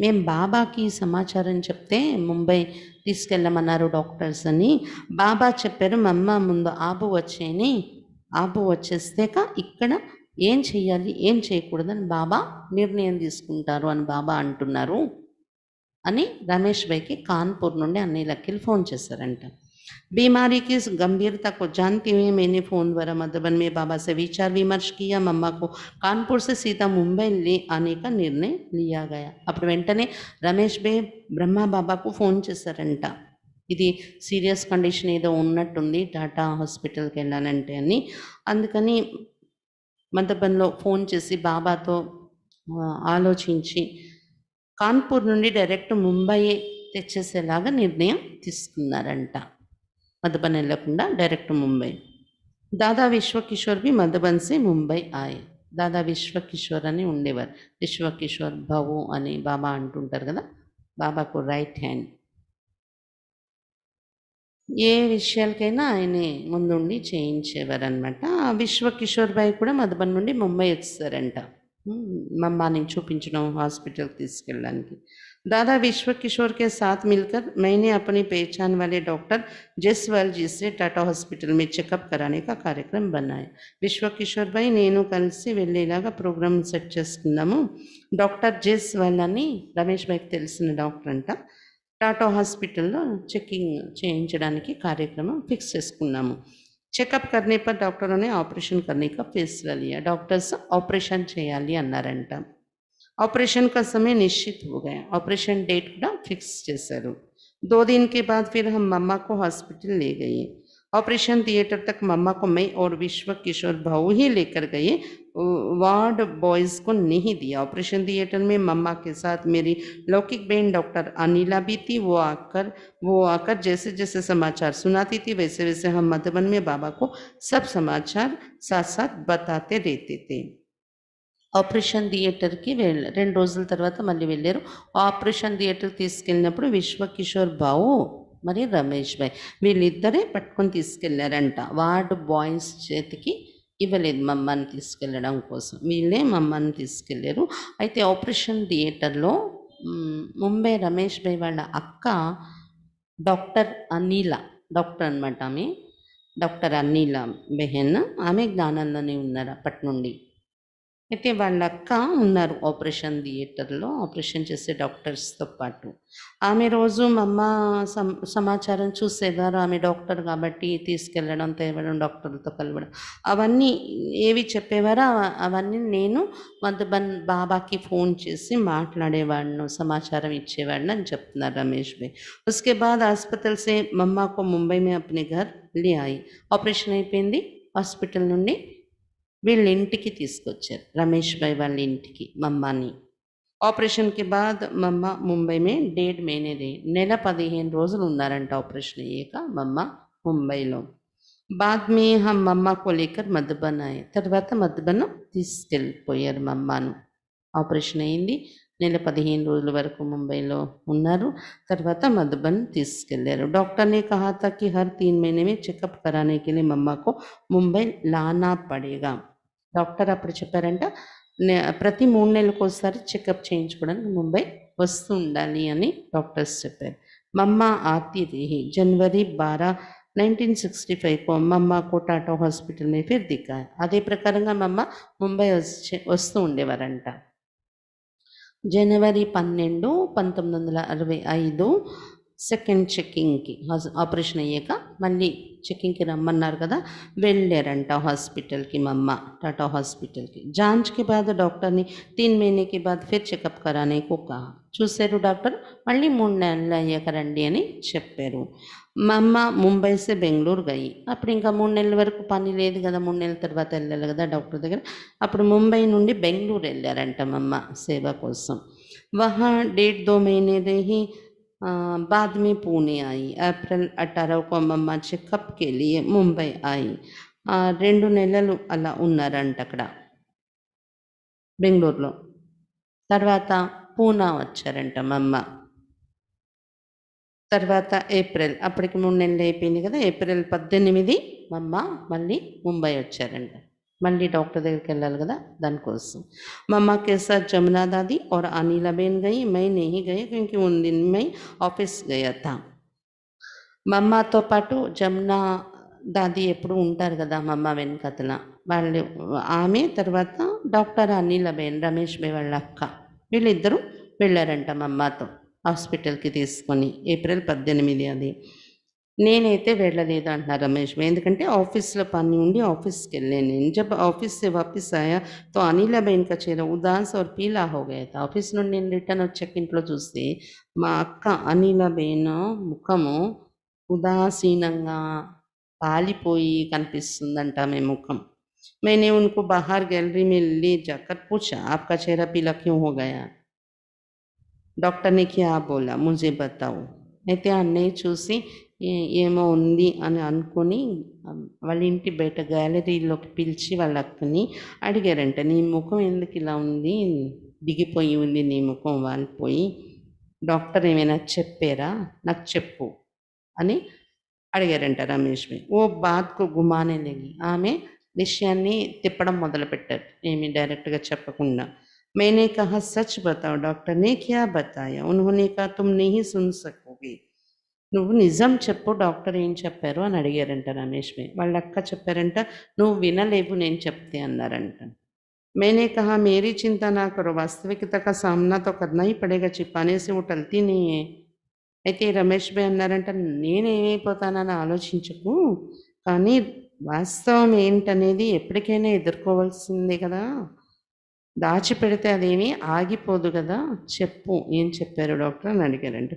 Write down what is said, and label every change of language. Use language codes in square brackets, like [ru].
[te] మేము బాబాకి సమాచారం చెప్తే ముంబై తీసుకెళ్ళమన్నారు డాక్టర్స్ అని। బాబా చెప్పారు మమ్మ ముందు ఆబు వచ్చేని, ఆబు వచ్చేస్తాక ఇక్కడ ఏం చెయ్యాలి ఏం చేయకూడదని బాబా నిర్ణయం తీసుకుంటారు అని బాబా అంటున్నారు అని రమేష్ భాయ్కి కాన్పూర్ నుండి అన్ని లక్కీలు ఫోన్ చేశారంట। [hi] बीमारी की गंभीरता को जानते हुए मैंने फ़ोन द्वारा मधुबन में बाबा से विचार विमर्श किया। मम्मा को कानपुर से सीधा मुंबई ले आने का निर्णय लिया गया। [te] అప్పుడు వెంటనే రమేష్ భాయ్ బ్రహ్మ బాబాకు ఫోన్ చేశారంట, ఇది సీరియస్ కండిషన్ ఏదో ఉన్నట్టుంది, టాటా హాస్పిటల్కి వెళ్ళాలంటే అని। అందుకని మధుబన్లో ఫోన్ చేసి బాబాతో ఆలోచించి కాన్పూర్ నుండి డైరెక్ట్ ముంబై తెచ్చేసేలాగా నిర్ణయం తీసుకున్నారంట। मधुबन వెళ్ళకుండా డైరెక్ట్ ముంబై। [hi] దాదా విశ్వకిషోర్ भी మధుబన్ से ముంబై आए। [te] దాదా విశ్వకిషోర్ అని ఉండేవారు, విశ్వకిషోర్ బాబు అని బాబా అంటుంటారు కదా, బాబాకు రైట్ హ్యాండ్। ఏ విషయాలకైనా ఆయనే ముందుండి చేయించేవారు అనమాట। విశ్వకిషోర్ భాయ్ కూడా మధుబన్ నుండి ముంబై వచ్చేసారంట మమ్మని చూపించడం, హాస్పిటల్కి తీసుకెళ్ళడానికి। [hi] दादा विश्व किशोर के साथ मिलकर मैंने अपनी पहचान वाले डॉक्टर जसवाल जी से टाटा हॉस्पिटल में चेकअप कराने का कार्यक्रम बनाया। [te] विश्व किशोर भाई నేను కలిసి వెళ్ళేలాగా ప్రోగ్రామ్ సెట్ చేసుకున్నాము। డాక్టర్ జస్వాల్ అని రమేష్ భాయ్కి తెలిసిన డాక్టర్ అంట, టాటా హాస్పిటల్లో చెకింగ్ చేయించడానికి కార్యక్రమం ఫిక్స్ చేసుకున్నాము। [hi] चेकअप करने पर डॉक्टरों ने ऑपरेशन करने का फैसला लिया। डॉक्टर्स ऑपरेशन [te] చేయాలి అన్నారంట। [hi] ऑपरेशन का समय निश्चित हो गया, ऑपरेशन डेट [te] కూడా ఫిక్స్ చేశారు. [hi] 2 दिन के बाद फिर हम मम्मा को हॉस्पिटल ले गए. ऑपरेशन थिएटर तक मम्मा को मैं और विश्व किशोर भाऊ ही लेकर गए, वार्ड बॉयज़ को नहीं दिया. ऑपरेशन थिएटर में मम्मा के साथ मेरी लौकिक बहन डॉक्टर अनिला भी थी. वो आकर जैसे-जैसे समाचार सुनाती थी, वैसे-वैसे हम मधुबन में बाबा को सब समाचार साथ-साथ बताते रहते थे. [te] ఆపరేషన్ థియేటర్‌కి 2 రోజుల తర్వాత మళ్ళీ వెళ్లారు. ఆపరేషన్ థియేటర్‌కి తీసుకెళ్ళినప్పుడు విశ్వకిషోర్ బావు మరి రమేష్ భాయ్ వీళ్ళిద్దరే పట్టుకొని తీసుకెళ్లారంట. వార్డ్ బాయ్స్ చేతికి ఇవ్వలేదు మమ్మల్ని తీసుకెళ్ళడం కోసం. వీళ్ళే మమ్మల్ని తీసుకెళ్లారు. అయితే ఆపరేషన్ థియేటర్‌లో ముంబై రమేష్ భాయ్ వాళ్ళ అక్క డాక్టర్ అనిల, డాక్టర్ అనమాట ఆమె. డాక్టర్ అనిల బెహెన్. ఆమె జ్ఞానంలోనే ఉన్నారు అప్పటి నుండి. అయితే వాళ్ళ అక్క ఉన్నారు ఆపరేషన్ థియేటర్‌లో ఆపరేషన్ చేసే డాక్టర్స్‌తో పాటు. ఆమె రోజు మా అమ్మ సమాచారం చూసేవారు. ఆమె డాక్టర్ కాబట్టి తీసుకెళ్ళడం, తేవడం, డాక్టర్లతో కలవడం అవన్నీ ఏవి చెప్పేవారో అవన్నీ నేను మధుబన్ బాబాకి ఫోన్ చేసి మాట్లాడేవాడిను, సమాచారం ఇచ్చేవాడిని అని చెప్తున్నారు రమేష్ భాయ్. [hi] उसके बाद अस्पताल से मम्मा को मुंबई में अपने घर ले आई. [te] ఆపరేషన్ అయిపోయింది. హాస్పిటల్ నుండి వీళ్ళ ఇంటికి తీసుకొచ్చారు. రమేష్ భాయ్ వాళ్ళ ఇంటికి మమ్మాని. [hi] ऑपरेशन के बाद मम्मा मुंबई में 1.5 महीने रही. [te] నెల 15 రోజులు ఉన్నారంట ఆపరేషన్ అయ్యాక మమ్మ ముంబైలో. [hi] बाद में हम मम्मा को लेकर మధుబన్ आए. [te] తర్వాత మధుబన్ తీసుకెళ్ళిపోయారు మమ్మాను. ఆపరేషన్ అయింది. నెల 15 రోజుల వరకు ముంబైలో ఉన్నారు. తర్వాత మధుబన్ తీసుకెళ్లారు. [hi] डॉक्टर ने कहा था कि हर 3 महीने में चेकअप कराने के लिए मम्मा को मुंबई लाना पड़ेगा. [te] డాక్టర్ అప్పుడు చెప్పారంట ప్రతి 3 నెలలకు ఒకసారి చెకప్ చేయించుకోవడానికి ముంబై వస్తూ ఉండాలి అని డాక్టర్స్ చెప్పారు. [hi] మమ్మ ఆती रही. जनवरी 12, 1965 को मम्मा को टाटा हॉस्पिटल में फिर दिखाया. [te] అదే ప్రకారంగా మమ్మ ముంబై వస్తూ ఉండేవారంట. జనవరి 12, 1965 సెకండ్ చెకింగ్‌కి ఆపరేషన్ అయ్యాక మళ్ళీ చెకింగ్‌కి రమ్మన్నారు కదా, వెళ్ళారంట హాస్పిటల్‌కి మమ్మ [hi] टाटा हॉस्पिटल की. जांच के बाद डॉक्टर ने 3 महीने के बाद फिर चेकअप कराने को कहा. [te] చూశారు డాక్టర్, మళ్ళీ 3 నెలలు అయ్యాక రండి అని చెప్పారు. మా అమ్మ [hi] ముంబై సే బెంగళూరు గయి. [te] అప్పుడు ఇంకా 3 నెలల వరకు పని లేదు కదా, 3 నెలల తర్వాత వెళ్ళాలి కదా డాక్టర్ దగ్గర. అప్పుడు ముంబై నుండి బెంగళూరు వెళ్ళారంట మమ్మ సేవ కోసం. [hi] వహా 1.5-2 महीने रही. बाद में पुणे आई. अप्रैल 18 को मम्मा चेकअप के लिए मुंबई आई. [te] 2 నెలలు అలా ఉన్నారంట అక్కడ బెంగళూరులో. తర్వాత పూనా వచ్చారంట మమ్మ. తర్వాత ఏప్రిల్, అప్పటికి 3 నెలలు అయిపోయింది కదా, ఏప్రిల్ 18 మమ్మ మళ్ళీ ముంబై వచ్చారంట. మళ్ళీ డాక్టర్ దగ్గరికి వెళ్ళాలి కదా దానికోసం. [hi] मम्मा के साथ जमुना दादी और अनिला बहन गई. मैं नहीं गई क्योंकि उन दिन मैं ऑफिस गया था. [te] మమ్మతో పాటు జమునా దాది ఎప్పుడు ఉంటారు కదా మమ్మ వెనకతల, వాళ్ళు ఆమె తర్వాత డాక్టర్ అనిల బెన్ రమేష్ భాయ్ వాళ్ళ అక్క వీళ్ళిద్దరూ వెళ్ళారంట మమ్మతో హాస్పిటల్కి తీసుకొని. ఏప్రిల్ 18 అది. నేనైతే వెళ్ళలేదు అంటున్నారు రమేష్ భాయ్, ఎందుకంటే ఆఫీస్లో పని ఉండి ఆఫీస్కి వెళ్ళాను నేను. [hi] जब ऑफिस से वापस आया तो अनिला बहन का चेहरा उदास और पीला हो गया था. [te] ఆఫీస్ నుండి నేను రిటర్న్ వచ్చాక ఇంట్లో చూస్తే మా అక్క అనిల బహన్ ముఖము ఉదాసీనంగా పాలిపోయి కనిపిస్తుందంట ఆమె ముఖం. [hi] मैंने उनको बाहर गैलरी में ले जाकर पूछा, आपका चेहरा पीला क्यों हो गया? डॉक्टर ने क्या बोला मुझे बताओ. [te] అయితే అన్నయ్య చూసి ఏమో ఉంది అని అనుకొని వాళ్ళ ఇంటి బయట గ్యాలరీలోకి పిలిచి వాళ్ళ అక్కని అడిగారంట, నీ ముఖం ఎందుకు ఇలా ఉంది, దిగిపోయి ఉంది నీ ముఖం వాలిపోయి, డాక్టర్ ఏమైనా చెప్పారా, నాకు చెప్పు అని అడిగారంట రమేష్ భాయ్. [hi] ఓ బాత్కు గుమానే లగి. [te] ఆమె విషయాన్ని తిప్పడం మొదలుపెట్టారు, ఏమి డైరెక్ట్గా చెప్పకుండా. [hi] मैंने कहा सच बताओ. डॉक्टर ने क्या बताया? उन्होंने कहा तुम नहीं सुन सकोगे. [te] నువ్వు నిజం చెప్పు, డాక్టర్ ఏం చెప్పారు అని అడిగారంట రమేష్ భాయ్. వాళ్ళ అక్క చెప్పారంట, నువ్వు వినలేవు నేను చెప్తే అన్నారంట. [hi] मैंने कहा मेरी चिंता ना करो, वास्तविकता का सामना तो करना ही पड़ेगा, छिपाने से वो टलती नहीं है. [te] అయితే రమేష్ భాయ్ అన్నారంట, నేనేమైపోతానని ఆలోచించకు, కానీ వాస్తవం ఏంటనేది ఎప్పటికైనా ఎదుర్కోవాల్సిందే కదా, దాచిపెడితే అదేమీ ఆగిపోదు కదా, చెప్పు ఏం చెప్పారు డాక్టర్ అని అడిగారంట.